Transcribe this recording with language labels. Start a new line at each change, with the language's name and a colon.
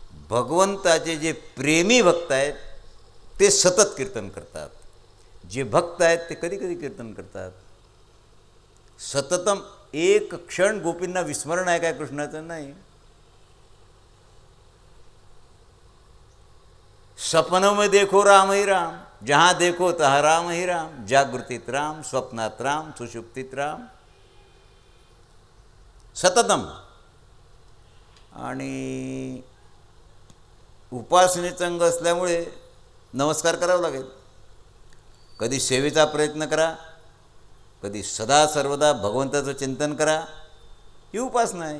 Marathi: भगवंताचे जे प्रेमी भक्त आहेत ते सतत कीर्तन करतात. जे भक्त आहेत ते कधी कधी कीर्तन करतात. सततम एक क्षण गोपींना विस्मरण आहे काय कृष्णाचं? नाही.
Hindi: सपनों में देखो राम ही राम, जहाँ देखो तहाँ राम ही राम,
Marathi: जागृतीत राम, स्वप्नात राम, सुषुप्तीत राम. सततम. आणि उपासनेचा अंग असल्यामुळे नमस्कार करावा लागेल. कधी सेवेचा प्रयत्न करा, कधी सदा सर्वदा भगवंताचं चिंतन करा. ही उपासना आहे.